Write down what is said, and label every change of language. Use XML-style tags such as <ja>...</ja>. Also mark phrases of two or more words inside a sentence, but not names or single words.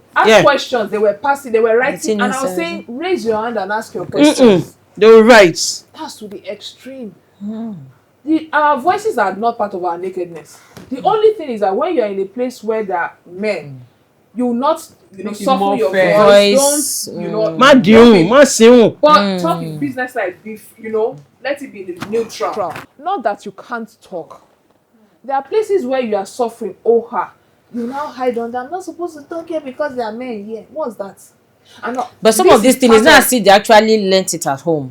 <en>Ask questions, they were passing, they were writing, and I was 1907. saying, raise your hand and ask your questions. They will write. That's to the extreme. Our voices are not part of our nakedness. The only thing is that when you're in a place where there are men, you will not, Make it soften more your fair. voice. Don't,</en> <yo>Ma diun, ma seun.</yo> <en>but talk in business like beef, let it be neutral. Not that you can't talk. There are places where you are suffering, you now hide under, I'm not supposed to talk here because there are men here. What's that? But some of these things is not as if they actually learnt it at home.</en>